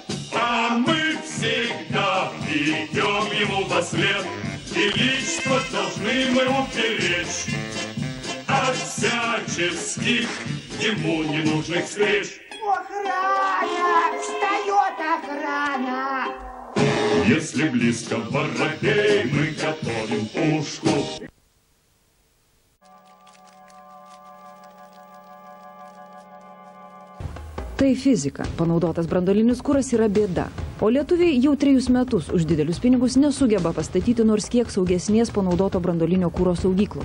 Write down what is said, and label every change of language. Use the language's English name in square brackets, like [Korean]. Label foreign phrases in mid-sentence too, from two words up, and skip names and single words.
[Russian] А мы всегда идем ему вслед, величество должны мы уберечь от всяческих ему ненужных встреч. Охрана! Встает охрана! Если близко воробей, мы готовим пушку. [Lithuanian] Tai fizika. Panaudotas branduolinis kuras yra bėda. O lietuviai jau 3 metus už didelius pinigus nesugeba pastatyti nors kiek saugesnės panaudoto branduolinio kuro saugyklos.